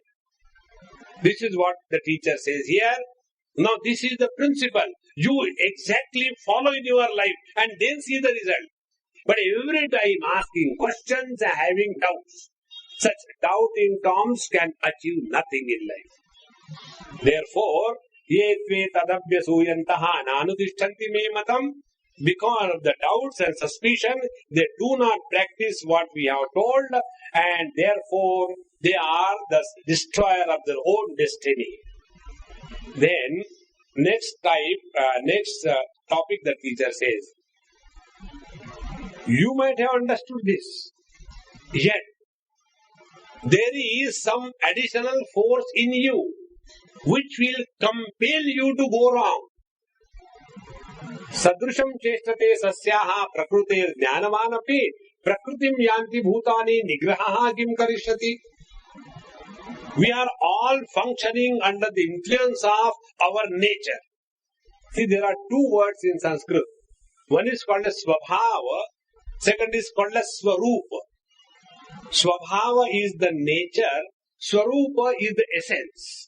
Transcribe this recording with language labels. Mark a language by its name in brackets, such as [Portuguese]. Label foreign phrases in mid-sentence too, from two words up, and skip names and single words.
[English] This is what the teacher says here. Now this is the principle. You exactly follow in your life and then see the result. But every time asking questions and having doubts, such doubting Toms can achieve nothing in life. Therefore, [Sanskrit] ये त्वे तदभ्यसूयन्तः नानुतिष्ठन्ति मे मतम्. [English] Because of the doubts and suspicion, they do not practice what we have told, and therefore they are the destroyer of their own destiny. Then, next topic the teacher says, you might have understood this, yet there is some additional force in you which will compel you to go wrong. [Sanskrit] सदृशं चेष्टते स्वस्याः प्रकृतेर् ज्ञानवानपि प्रकृतिं यान्ति भूतानि निग्रहः किं करिष्यति. [English] We are all functioning under the influence of our nature. See, there are two words in Sanskrit. One is called as swabhava, second is called as swarupa. Swabhava is the nature, swarupa is the essence.